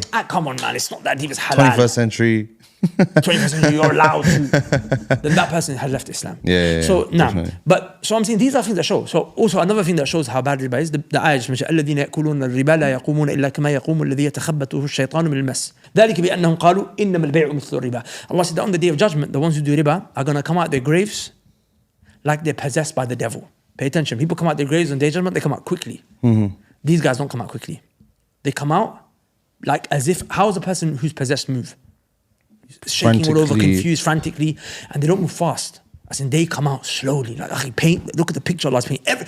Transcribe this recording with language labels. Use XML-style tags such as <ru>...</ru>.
<en>say, come on man, it's not that deep, it's halal. 21st century. 21st century, you're allowed to. Then that person has left Islam. So now, so I'm saying these are things that show. So also another thing that shows how bad riba is, the ayah just mentioned,</en> <ar>الذين يأكلون الربا لا يقومون إلا كما يقوم الذي يتخبطه الشيطان من المس. ذلك بأنهم قالوا إنما البيع مثل الربا.</ar> <en>Allah said that on the day of judgment, the ones who do riba are going to come out their graves like they're possessed by the devil. Pay attention. People come out their graves on day of judgment, they come out quickly. These guys don't come out quickly. They come out like as if, how does a person who's possessed move? Shaking all over, confused, frantically, and they don't move fast. As in, they come out slowly. Like paint. Look at the picture Allah's painting.</en>